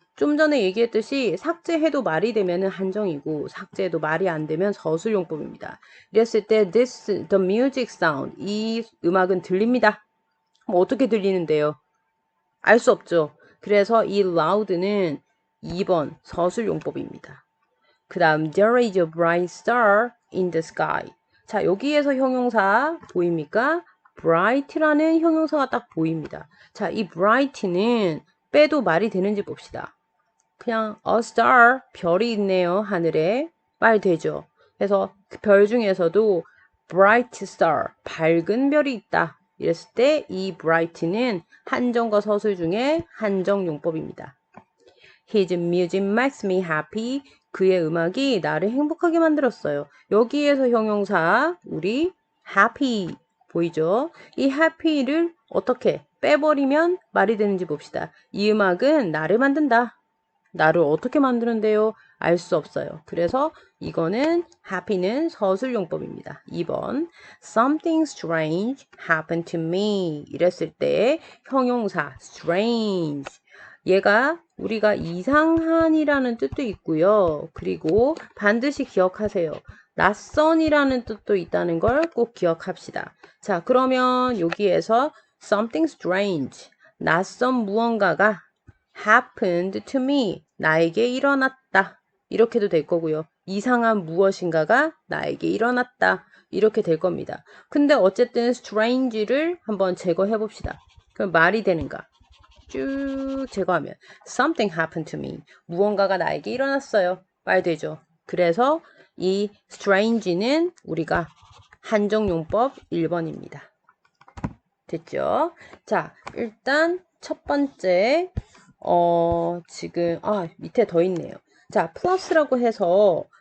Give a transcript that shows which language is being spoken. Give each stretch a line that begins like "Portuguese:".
Korean: 좀 전에 얘기했듯이 삭제해도 말이 되면은 한정이고 삭제해도 말이 안 되면 서술용법입니다. 이랬을 때
English: the music sound
Korean: 이 음악은 들립니다. 그럼 어떻게 들리는데요? 알 수 없죠. 그래서 이 loud는 2번 서술용법입니다. 그 다음
English: there is a bright star in the sky.
Korean: 자, 여기에서 형용사 보입니까? bright라는 형용사가 딱 보입니다. 자, 이 bright는 빼도 말이 되는지 봅시다. 그냥 a star 별이 있네요. 하늘에 말 되죠. 그래서 그 별 중에서도
English: bright star
Korean: 밝은 별이 있다. 이랬을 때 이 bright는 한정과 서술 중에 한정용법입니다.
English: His music makes me happy.
Korean: 그의 음악이 나를 행복하게 만들었어요. 여기에서 형용사 우리 happy 보이죠? 이 happy를 어떻게 빼버리면 말이 되는지 봅시다. 이 음악은 나를 만든다. 나를 어떻게 만드는데요? 알 수 없어요. 그래서 이거는 happy는 서술용법입니다.
English: 2번 Something strange happened to me.
Korean: 이랬을 때 형용사 strange 얘가 우리가 이상한이라는 뜻도 있고요. 그리고 반드시 기억하세요. 낯선이라는 뜻도 있다는 걸 꼭 기억합시다. 자, 그러면 여기에서
English: something strange
Korean: 낯선 무언가가
English: happened to me.
Korean: 나에게 일어났다. 이렇게도 될 거고요. 이상한 무엇인가가 나에게 일어났다. 이렇게 될 겁니다. 근데 어쨌든 strange를 한번 제거해 봅시다. 그럼 말이 되는가? 쭉 제거하면
English: something happened to me.
Korean: 무언가가 나에게 일어났어요. 말 되죠. 그래서 이 strange는 우리가 한정용법 1번입니다. 됐죠? 자, 일단 첫 번째 지금 밑에 더 있네요. 자, 플러스라고 해서